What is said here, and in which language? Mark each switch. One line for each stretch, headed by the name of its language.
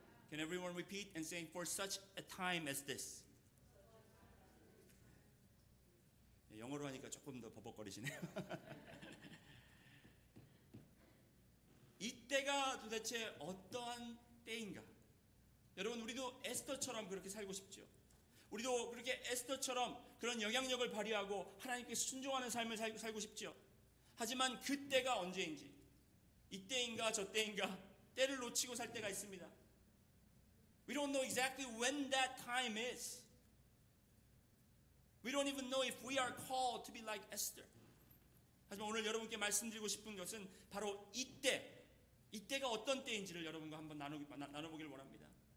English: Can everyone repeat and say for such a time as this?
Korean: 영어로 하니까 조금 더 버벅거리시네요. 이때가 도대체 어떠한 때인가? 여러분 우리도 에스더처럼 그렇게 살고 싶죠. 우리도 그렇게 에스더처럼 그런 영향력을 발휘하고 하나님께 순종하는 삶을 살고 싶죠. 하지만 그때가 언제인지 이때인가 저때인가 때를 놓치고 살 때가 있습니다.
English: We don't know exactly when that time is. We don't even know if we are called to be like Esther.
Korean: 하지만 오늘 여러분께 말씀드리고 싶은 것은 바로 이때가 어떤 때인지를 여러분과 한번 나눠보길 원합니다.